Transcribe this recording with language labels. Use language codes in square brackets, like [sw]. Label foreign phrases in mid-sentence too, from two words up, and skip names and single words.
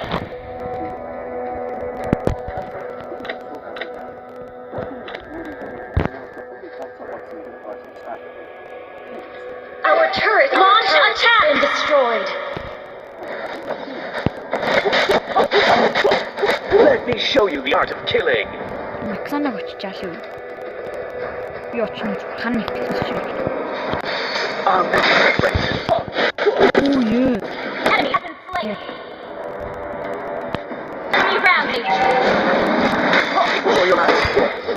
[en] Our turret launch attack and destroyed. Let me show you the art of killing. [mn] Максанаг очиж шүү. Би очно хан нэгтгэж шүү. [en] Friend. Оо ёо. Enemy has been slain. Enemy rampage. Enjoy your last meal.